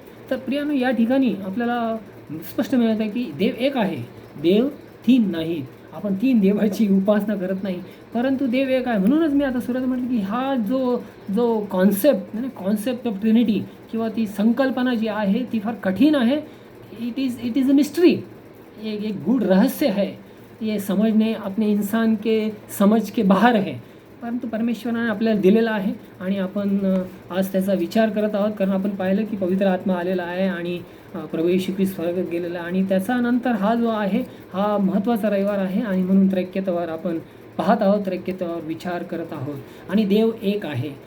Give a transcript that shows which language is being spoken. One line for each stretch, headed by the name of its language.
Marathi: तर प्रियानो, या ठिकाणी आपल्याला स्पष्ट मिळत आहे की देव एक आहे, देव 3 नाहीत. आपण 3 देवाची उपासना करत नाही, परंतु देव एक आहे. म्हणूनच मी आता सुरुवात म्हटलं की हा जो कॉन्सेप्ट ऑफ ट्रिनिटी किंवा ती संकल्पना जी आहे ती फार कठीण आहे.
English: it is a mystery,
Hindi: एक गूढ़ रहस्य है. ये समझने अपने इंसान के समझ के बाहर है,
Marathi: परंतु परमेश्वराने आपल्याला दिलेला आहे आणि आपण आज त्याचा विचार करत आहोत. कारण आपण पाहिलं की पवित्र आत्मा आलेला आहे आणि प्रभू येशू ख्रिस्त स्वर्गात गेलेला आहे आणि त्याच्यानंतर हा जो आहे हा महत्त्वाचा रविवार आहे आणि म्हणून त्रैक्यतेवर आपण पाहत आहोत, त्रैक्यतेवर विचार करत आहोत. आणि देव एक आहे.